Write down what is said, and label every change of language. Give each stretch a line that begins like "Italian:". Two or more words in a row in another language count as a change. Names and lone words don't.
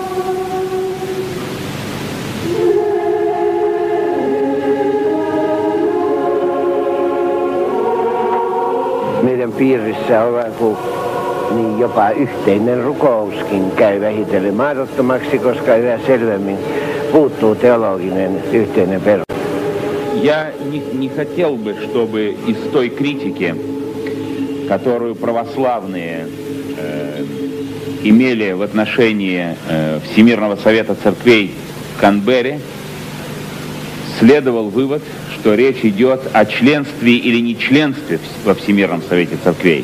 Finnish: Meidän piirissä on jopa yhteinen rukouskin käy vähitellen mahdottomaksi, koska yhä selvemmin puuttuu teologinen yhteinen perusta.
Russian: Я не хотел бы, чтобы из той критики, которую православные имели в отношении Всемирного совета церквей в Канберре, следовал вывод, что речь идет о членстве или нечленстве во Всемирном совете церквей.